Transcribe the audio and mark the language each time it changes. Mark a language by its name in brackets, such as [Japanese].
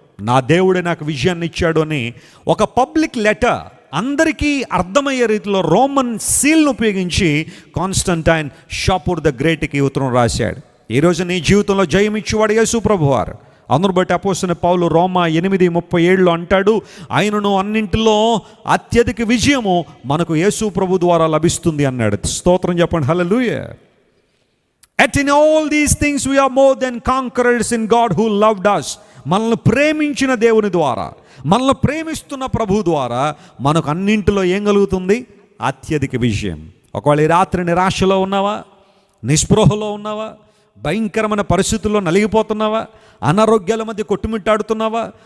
[Telugu] నా దేవుడే నాకు విజయాన్ని ఇచ్చాడు అని ఒక పబ్లిక్ లెటర్, అందరికీ అర్థమయ్యే రీతిలో రోమన్ సీల్ను ఉపయోగించి కాన్స్టంటైన్ షాపూర్ ద గ్రేట్కి ఉత్తరం రాశాడు. ఈరోజు నీ జీవితంలో జయం ఇచ్చేవాడు యేసు ప్రభువారు. అందును బట్టి అపోస్తలుడైన పౌలు రోమా 8:37 అంటాడు, ఆయనను అన్నింటిలో అత్యధిక విజయము మనకు యేసు ప్రభు ద్వారా లభిస్తుంది అన్నాడు. స్తోత్రం చెప్పండి, హల్లెలూయా. [English] Yet in all these things we are more than conquerors in God who loved us. [Telugu] మనల్ని ప్రేమించిన దేవుని ద్వారా, మనల్ని ప్రేమిస్తున్న ప్రభు ద్వారా మనకు అన్నింటిలో ఏం కలుగుతుంది? అత్యధిక విజయం. ఒకవేళ ఈ రాత్రి నిరాశలో ఉన్నావా, నిస్పృహలో ఉన్నావా, భయంకరమైన పరిస్థితుల్లో నలిగిపోతున్నావా? అనారోగ్యాల మధ్య కొట్టుమిట్టాడుతున్నావా?